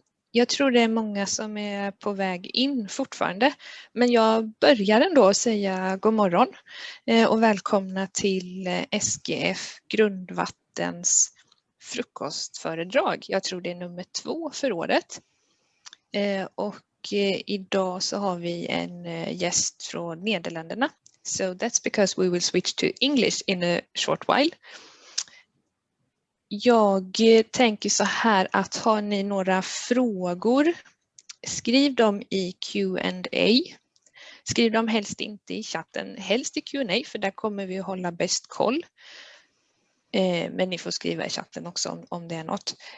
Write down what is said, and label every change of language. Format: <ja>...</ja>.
<sv>Jag tror det är många som är på väg in fortfarande, men jag börjar ändå säga god morgon och välkomna till SGF Grundvattens frukostföredrag. Jag tror det är nummer 2 för året. Och idag så har vi en gäst från Nederländerna.</sv> <en>So that's because we will switch to English in a short while.</en> <sv>Jag tänker så här att har ni några frågor, skriv dem i Q&A. Skriv dem helst inte i chatten, helst i Q&A för där kommer vi hålla bäst koll. Men ni får skriva i chatten också om det är något.</sv>